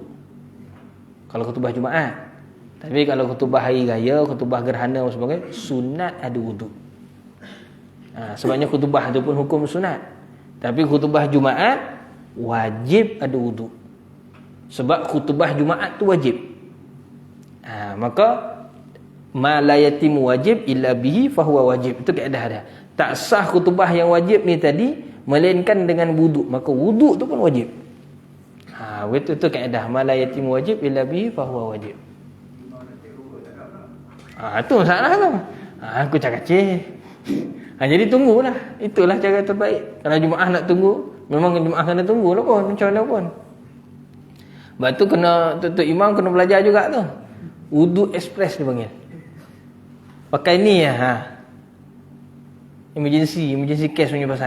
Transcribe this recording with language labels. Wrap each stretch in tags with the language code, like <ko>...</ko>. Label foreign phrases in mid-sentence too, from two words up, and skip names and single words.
<ms>Kalau khutbah Jumaat. Tapi kalau khutbah hari raya, khutbah gerhana dan sebagainya, sunat ada wuduk. Sebabnya khutbah tu pun hukum sunat. Tapi khutbah Jumaat wajib ada wuduk. Sebab khutbah Jumaat tu wajib.</ms> <ar>Maka ما لا يتم واجب إلا به فهو واجب.</ar> <ms>Itu kaedah dia. Tak sah khutbah yang wajib ni tadi melainkan dengan wuduk. Maka wuduk tu pun wajib. Itu kaedah</ms> <ar>ما لا يتم واجب إلا به فهو واجب.</ar> <ms>Itu masalah tu. Aku cakap cik. Jadi tunggulah. Itulah cara terbaik. Kalau Jumaat nak tunggu, memang Jumaat kena tunggulah pun, macam mana pun. Sebab tu kena tu imam kena belajar juga tu. Wudu express dia panggil. Pakai ni</ms> <en>emergency case</en> <ms>punya pasal.</ms>